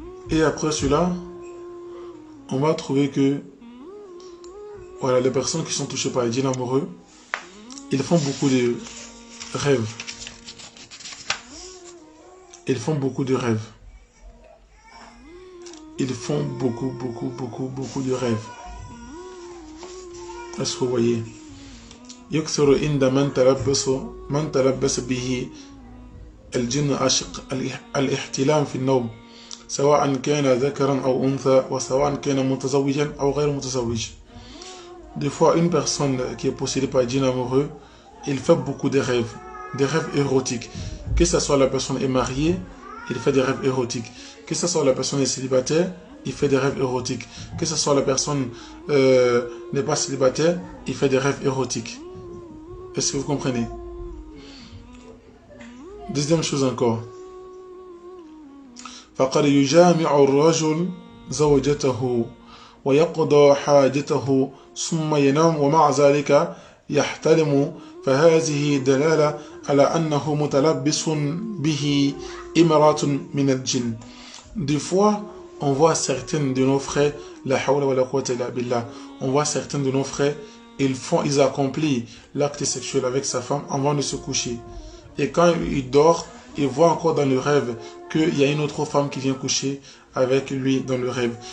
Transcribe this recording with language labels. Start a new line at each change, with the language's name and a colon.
French: Et après cela, on va trouver que voilà, les personnes qui sont touchées par les djinns amoureux, ils font beaucoup de rêves. Ils font beaucoup de rêves. Ils font beaucoup de rêves. Est-ce que vous voyez?
Arabic: يكثر عند من تلبس به الجن عاشق الاحتلام في النوم سواء كان ذكرا أو أنثى وسواء كان متزوجا أو غير متزوج.
French: Des fois, une personne qui est possédée par un djinn amoureux, il fait beaucoup de rêves érotiques. Que ce soit la personne est mariée, il fait des rêves érotiques. Que ce soit la personne est célibataire, il fait des rêves érotiques. Que ce soit la personne n'est pas célibataire, il fait des rêves érotiques. Est-ce que vous comprenez? Deuxième chose encore.
Arabic: فقد يجامع الرجل زوجته ويقضى حاجته ثم ينام ومع ذلك يحتلم فهذه دلالة على أنه متلبس به إمارات من الجن.
French: Des fois, on voit certains de nos frères,
Arabic: la hawla wa la quwwata illa billah,
French: on voit certains de nos frères, ils accomplissent l'acte sexuel avec sa femme avant de se coucher. Et quand il dort, il voit encore dans le rêve qu'il y a une autre femme qui vient coucher avec lui dans le rêve.